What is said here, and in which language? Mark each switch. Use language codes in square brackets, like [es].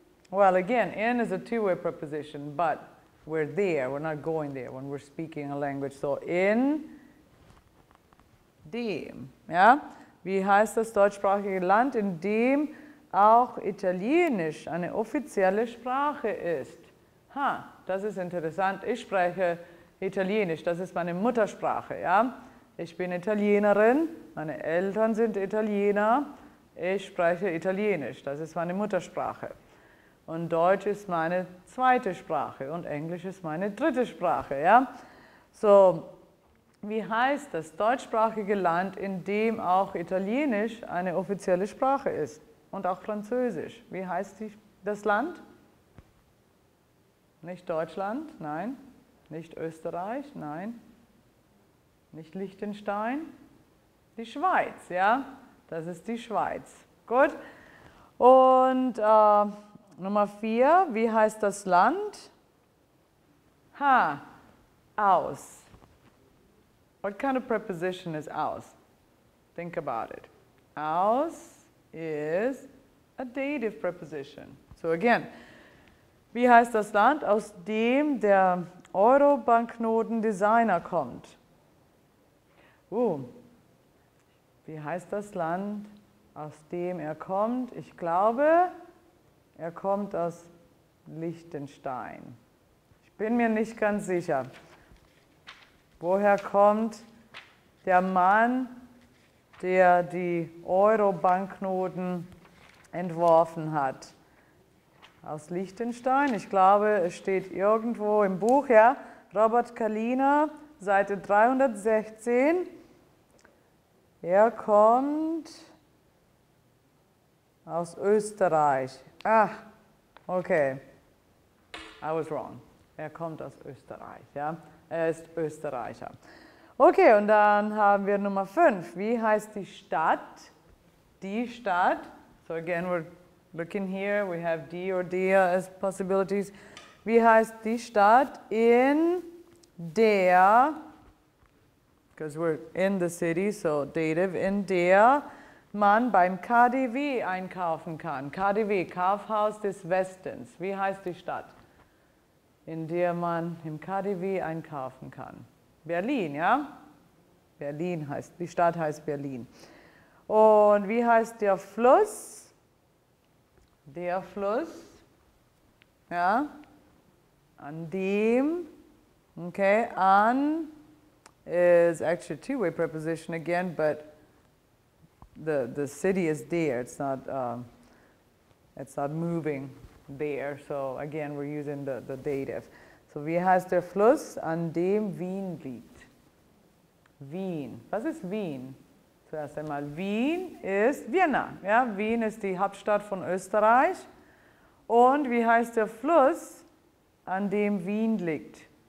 [en] Well, again, in is a two-way preposition, but we're there, we're not going there when we're speaking a language. [de] So in dem, ja? Wie heißt das deutschsprachige Land, in dem auch Italienisch eine offizielle Sprache ist? Das ist interessant. Ich spreche Italienisch, das ist meine Muttersprache, ja? Ich bin Italienerin, meine Eltern sind Italiener, ich spreche Italienisch, das ist meine Muttersprache. Und Deutsch ist meine zweite Sprache und Englisch ist meine dritte Sprache, ja? So, wie heißt das deutschsprachige Land, in dem auch Italienisch eine offizielle Sprache ist und auch Französisch? Wie heißt das Land? Nicht Deutschland, nein. Nicht Österreich, nein. Nicht Liechtenstein. Die Schweiz, ja? Das ist die Schweiz. Gut. Und Nummer 4, wie heißt das Land? Aus. [en] What kind of preposition is aus? Think about it. Aus is a dative preposition. So again, [de] wie heißt das Land, aus dem der Euro-Banknoten-Designer kommt? Wie heißt das Land, aus dem er kommt? Ich glaube, er kommt aus Liechtenstein. Ich bin mir nicht ganz sicher. Woher kommt der Mann, der die Euro-Banknoten entworfen hat? Aus Liechtenstein. Ich glaube, es steht irgendwo im Buch, ja. Robert Kalina, Seite 316. Er kommt aus Österreich. Okay. [en] I was wrong. [de] Er kommt aus Österreich, ja. Er ist Österreicher. Okay, und dann haben wir Nummer 5. Wie heißt die Stadt? Die Stadt. [en] So again, we're looking here. We have die or der as possibilities. [de] Wie heißt die Stadt, in der, [en] because we're in the city, so dative, [de] in der man beim KaDeWe einkaufen kann. KaDeWe, Kaufhaus des Westens. Wie heißt die Stadt, in der man im KaDeWe einkaufen kann? Berlin, ja? Berlin heißt, die Stadt heißt Berlin. Und wie heißt der Fluss? Der Fluss, ja? An dem, [en] okay, an is actually a two-way preposition again, but the city is there. It's not moving there. So again, we're using the dative. [de] So wie heißt der Fluss, an dem Wien liegt? Wien. Was ist Wien? Zuerst einmal, Wien ist Vienna. Ja? Wien ist die Hauptstadt von Österreich. Und wie heißt der Fluss, an dem Wien liegt?